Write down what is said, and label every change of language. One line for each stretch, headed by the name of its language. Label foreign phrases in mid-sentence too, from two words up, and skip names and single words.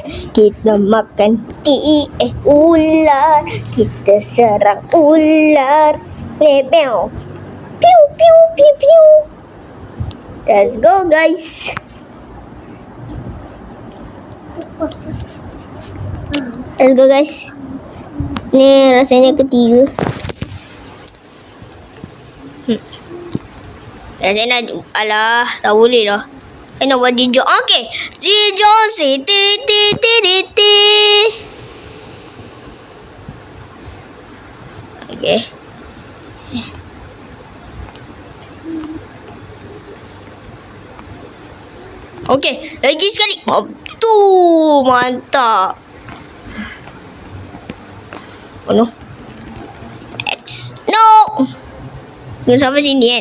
Malay: Kita makan ular. Kita serang ular. Pew. Pew pew pew pew.
English: Let's go guys. Let's go guys.
Malay: Ni rasanya ketiga. Saya nak tak boleh lah. Saya nak buat jijok. Okey. Jijok si ti. Okey. Okey, lagi sekali. Tu mantap.
English: Oh no. X. No.
Malay: Kena sampai sini kan?